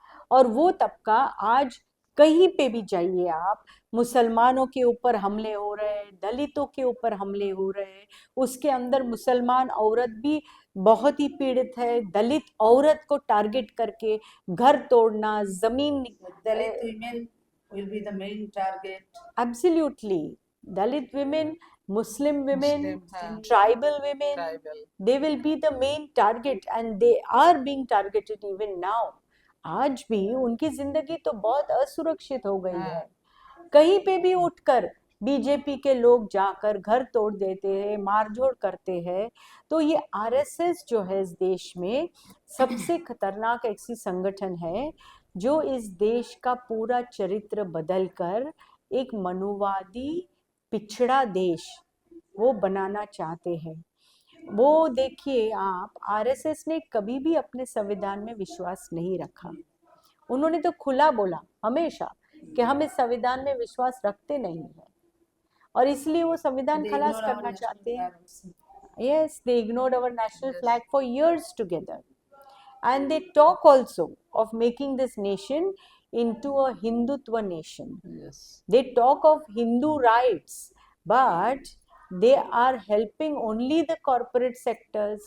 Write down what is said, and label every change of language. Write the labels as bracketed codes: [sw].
[hi] और वो तबका आज कहीं पे भी जाइए आप, मुसलमानों के ऊपर हमले हो रहे हैं, दलितों के ऊपर हमले हो रहे हैं, उसके अंदर मुसलमान औरत भी बहुत ही पीड़ित है। दलित औरत को टारगेट करके घर तोड़ना, जमीन, [en] Dalit women will be the main target. Absolutely, Dalit women, Muslim women, [hi] हाँ, [en] tribal women, tribal. they will be the main target and they are being targeted even now. [hi] आज भी उनकी जिंदगी तो बहुत असुरक्षित हो गई है। कहीं पे भी उठकर बीजेपी के लोग जाकर घर तोड़ देते हैं, मारझोड़ करते हैं। तो ये आरएसएस जो है इस देश में सबसे खतरनाक ऐसी संगठन है जो इस देश का पूरा चरित्र बदलकर एक मनुवादी पिछड़ा देश वो बनाना चाहते हैं। वो देखिए आप, आरएसएस ने कभी भी अपने संविधान में विश्वास नहीं रखा। उन्होंने तो खुला बोला हमेशा कि हम इस संविधान में विश्वास रखते नहीं हैं, और इसलिए वो संविधान [en] They [hi] खलास [en] ignore our [hi] करना [en] national [hi] चाहते हैं। [en] flag also. Yes, they ignored our national flag for years together. And they talk also of making this nation into a Hindutva nation. Yes. They talk of Hindu rights, but they are helping only the corporate sectors.